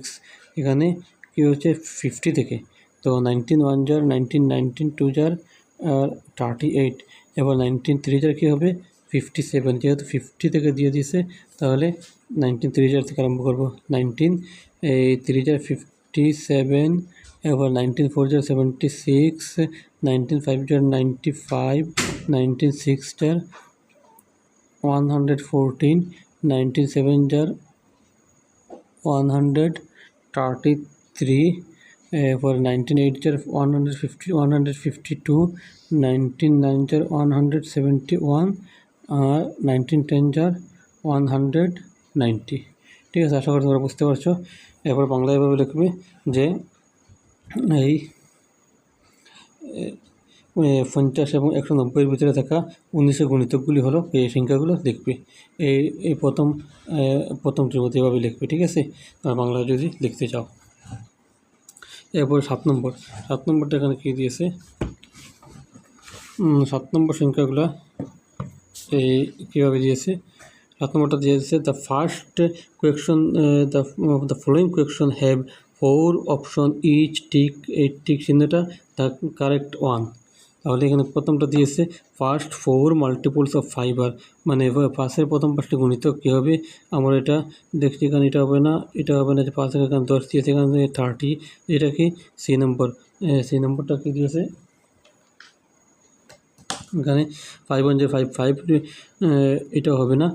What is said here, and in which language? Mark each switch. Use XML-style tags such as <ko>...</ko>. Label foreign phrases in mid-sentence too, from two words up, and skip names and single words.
<bn>এখানে কী হচ্ছে 50 থেকে, তো 19 1 jar 19, 19 2 jar 38, এবার 19 3 jar কী হবে 57, যেহেতু 50 থেকে দিয়ে দিয়েছে তাহলে 19 3 jar থেকে আরম্ভ করবো। 19 3 jar 57, এবার 19 4 jar 76, 19 5 jar 95, 19 6 jar 114, 19 7 jar 133, for 19 8 jar 152, 19 9 jar 171, 19 10 jar 190। ঠিক আছে, আশা করি তোমরা বুঝতে পারছো। এরপর বাংলা এভাবে লিখবে যে এই 50 এবং 190-এর ভিতরে থাকা 19-এর গুণিতকগুলি হলো এই সংখ্যাগুলো লিখবে। এই প্রথমটির মধ্যে এভাবে লিখবে, ঠিক আছে। আর বাংলা যদি লিখতে চাও। এরপর 7 নম্বরটা এখানে কী দিয়েছে, 7 নম্বর সংখ্যাগুলো এই কীভাবে দিয়েছে। 7 নম্বরটা দিয়েছে,</bn> <en>The first question, the following question have 4 option each tick,</en> <bn>এই টিক চিহ্নটা</bn> <en>the correct one.</en> <bn>তাহলে এখানে প্রথমটা দিয়েছে</bn> <en>first 4 multiples of 5 are,</en> <bn>মানে 5-এর প্রথম 5টি গুণিতক কী হবে, আমরা এটা দেখছি। এখানে এটা হবে না, এটা হবে না, যে 5 এখানে 10 দিয়েছে, এখানে 30, এটা কি সি নম্বরটা কী দিয়েছে এখানে 5 1 jar 5 5, এটা হবে না।</bn>